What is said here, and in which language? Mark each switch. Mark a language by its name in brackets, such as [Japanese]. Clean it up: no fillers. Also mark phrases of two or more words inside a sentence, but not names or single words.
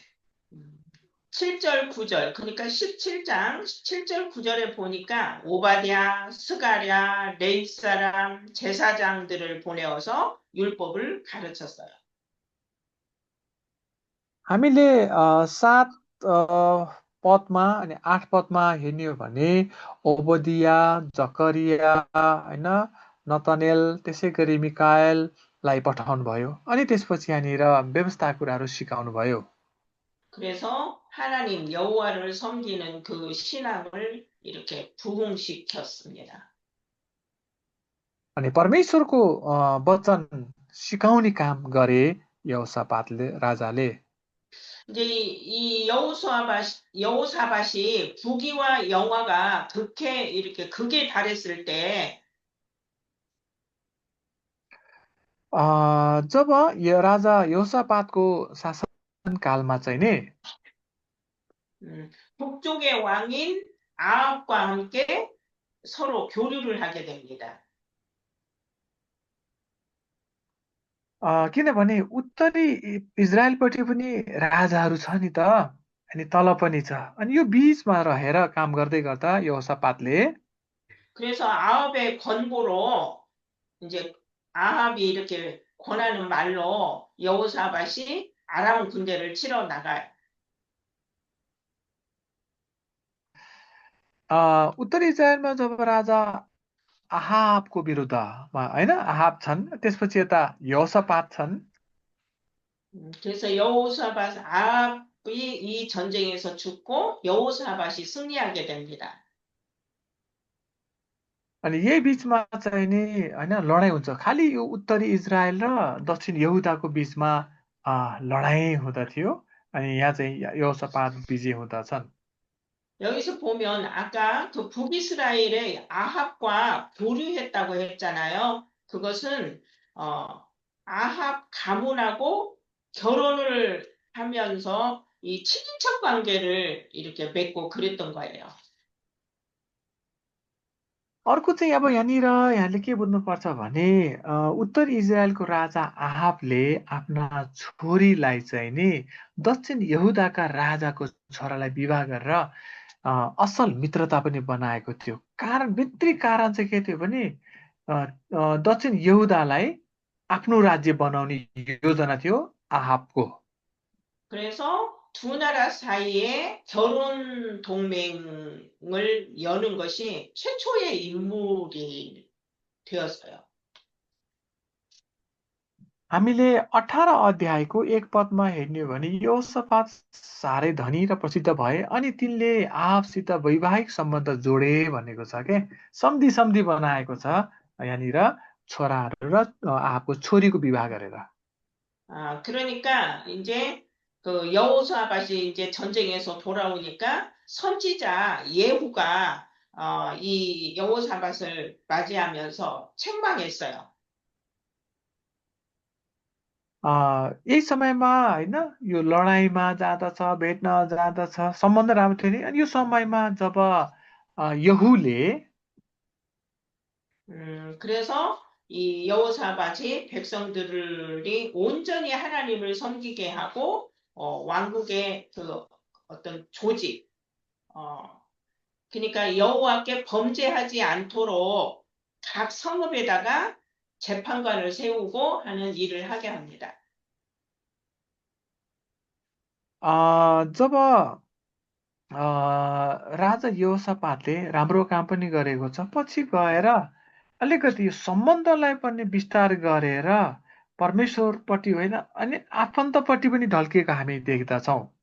[Korean] 7절, 9절, 그러니까 17장 17절, 9절에 보니까 오바댜, 스가랴, 레위 사람, 제사장들을 보내어서 율법을 가르쳤어요. [Nepali] हामीले 7 पदमा अनि 8 पदमा हेर्ने हो भने ओबदिया, जकरिया, होइन, नतनेल, त्यसै गरी मिकाएललाई पठाउनु भयो अनि त्यसपछि यहाँनिर व्यवस्था कुराहरू सिकाउनु भयो। [Korean] 그래서 하나님 여호와를 섬기는 그 신앙을 이렇게 부흥시켰습니다. [Nepali] अनि परमेश्वरको वचन सिकाउने काम गरे यहोसापातले राजाले। [Korean] 이제 이 여호사밧이 부귀와 영화가 이렇게 극에 달했을 때 [Nepali] जब यो राजा यहोसापातको शासनकालमा चाहिँ नि [Korean] 북쪽의 왕인 아합과 함께 서로 교류를 하게 됩니다. [Nepali] किनभने उत्तरी इजरायलपट्टि पनि राजाहरू छ नि त अनि तल पनि छ अनि यो बीचमा रहेर काम गर्दै गर्दा यहोसापातले [Korean] 그래서 아합의 권고로 이제 아합이 이렇게 권하는 말로 여호사밧이 아람 군대를 치러 나가요. [Nepali] उत्तरी इजरायलमा जब राजा आहाबको विरुद्धमा होइन आहाब छन् त्यसपछि यता यहोसापात छन्। [Korean] 그래서 아합이 이 전쟁에서 죽고 여호사밧이 승리하게 됩니다. [Nepali] अनि यही बीचमा चाहिँ नि होइन लडाइँ हुन्छ। खालि यो उत्तरी इजरायल र दक्षिण यहुदाको बीचमा लडाइँ हुँदथ्यो अनि यहाँ चाहिँ यहोसापात विजय हुँदछन्। [Korean] 여기서 보면 아까 그 북이스라엘의 아합과 교류했다고 했잖아요. 그것은 아합 가문하고 결혼을 하면서 이 친인척 관계를 이렇게 맺고 그랬던 거예요. [Nepali] अर्को चाहिँ अब यहाँले के बुझ्नुपर्छ भने उत्तर इजरायलको राजा आहाबले आफ्ना छोरीलाई चाहिँ नि दक्षिण यहुदाका राजाको छोरालाई विवाह गरेर असल मित्रता पनि बनाएको थियो। भित्री कारण चाहिँ के थियो भने दक्षिण यहुदालाई आफ्नो राज्य बनाउने योजना थियो आहाबको। [Korean] 그래서 두 나라 사이에 결혼 동맹을 여는 것이 최초의 인물이 되었어요. [Nepali] हामीले 18 अध्यायको 1 पदमा हेर्ने हो भने यहोसापात साह्रै धनी र प्रसिद्ध भए अनि तिनले आहाबसित वैवाहिक सम्बन्ध जोडे भनेको छ के सम्धि बनाएको छ यहाँनिर छोराहरू र आहाबको छोरीको विवाह गरेर। [Korean] 그러니까 이제 여호사밧이 이제 전쟁에서 돌아오니까 선지자 예후가 이 여호사밧을 맞이하면서 책망했어요. [Nepali] यही समयमा होइन यो लडाइँमा जाँदछ, भेट्न जाँदछ, सम्बन्ध राम्रो थियो नि। अनि यो समयमा जब यहूले [Korean] 그래서 이 여호사밧이 백성들이 온전히 하나님을 섬기게 하고 왕국의 그 어떤 조직, 그러니까 여호와께 범죄하지 않도록 각 성읍에다가 재판관을 세우고 하는 일을 하게 합니다. [Nepali] जब राजा यहोसापातले राम्रो काम पनि गरेको छ, पछि गएर अलिकति यो सम्बन्धलाई पनि विस्तार गरेर परमेश्वरपट्टि होइन अनि आफन्तपट्टि पनि ढल्किएको हामी देख्दछौँ।